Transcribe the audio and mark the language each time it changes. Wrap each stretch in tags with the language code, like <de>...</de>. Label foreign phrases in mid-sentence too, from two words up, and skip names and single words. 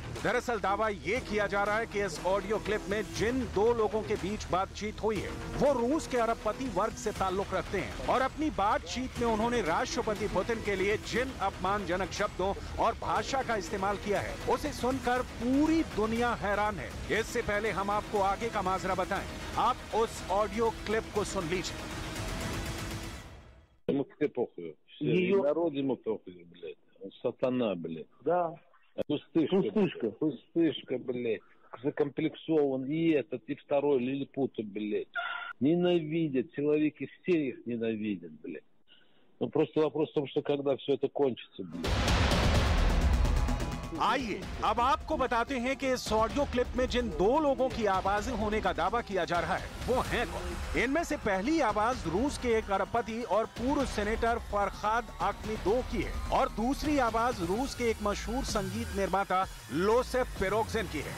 <hi>दरअसल दावा ये किया जा रहा है कि इस ऑडियो क्लिप में जिन 2 लोगों के बीच बातचीत हुई है वो रूस के अरबपति वर्ग से ताल्लुक रखते हैं और अपनी बातचीत में उन्होंने राष्ट्रपति पुतिन के लिए जिन अपमानजनक शब्दों और भाषा का इस्तेमाल किया है उसे सुनकर पूरी दुनिया हैरान है। इससे पहले हम आपको आगे का माजरा बताएं, आप उस ऑडियो क्लिप को सुन लीजिए।</hi> <ru>Сатана, блядь. Да. Пустышка, блядь. Закомплексован и этот, и второй лилипут, блядь. Ненавидят, человеки все их ненавидят, блядь. Ну просто вопрос в том, что когда все это кончится, блядь.</ru> <hi>आइए अब आपको बताते हैं कि इस ऑडियो क्लिप में जिन 2 लोगों की आवाजें होने का दावा किया जा रहा है वो हैं कौन। इनमें से पहली आवाज रूस के एक अरबपति और पूर्व सेनेटर फरहाद अख्मीदोव की है और दूसरी आवाज रूस के एक मशहूर संगीत निर्माता लोसेफ पेरोगजिन की है।</hi>